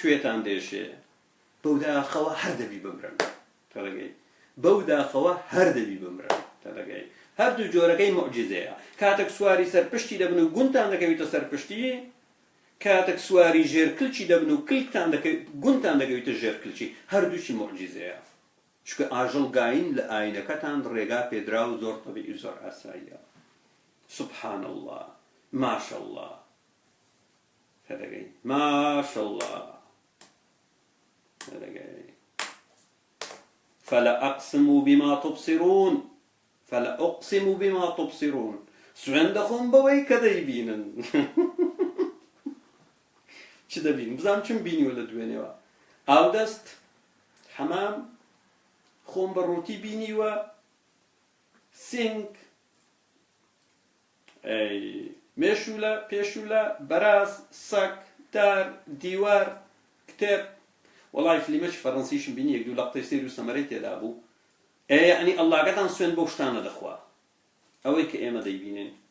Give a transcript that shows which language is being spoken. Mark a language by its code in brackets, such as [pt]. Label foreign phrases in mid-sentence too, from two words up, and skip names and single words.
[ckb] کوێتان دێشێ بەو داخەوە هەر دەبی بمرن تەدەگەی بەو داخەوە هەر دەبی بمرن تەدەگەی هەردوو جۆرەکەی معجزەیە کاتێک سواری سەرپشتی دەبن و گونتان دەکەوێتە سەرپشتی کاتێک سواری ژێرکلچی دەبن و کلکتان گونتان دەگەوێتە ژێرکلچی هەردووشی معجزەیە چونکە ئاژەڵگاین لە ئاینەکەتان ڕێگا پێدرا و زۆر تەبیعی و زۆر ئاساییە [ar] سبحان الله ماشاء الله [ckb] تەدەگەی [ar] ماشاء الله [ckb] تەدەگەی [ar] فلا أقسم بما تبصرون فلا أقسم بما تبصرون [ckb] سوێن دەخۆم بەوەی کە دەیبینن چ دەبین بزانم چم بینیوە لە دوێنێەوە ئاودەست حەمام خۆم بە ڕووتی بینیوە سینگ مێشولە پێشولە بەراز سەگ دار دیوار کتێب وەڵای فلیمەکی فەڕەنسیشم بینی یەک دوو لەقتەی سیر و سەمەرەی تێدا بوو یعنی ئەڵڵاگەتان سوێن بەو شتانە دەخوا ئەوەی کە ئێمە دەیبینین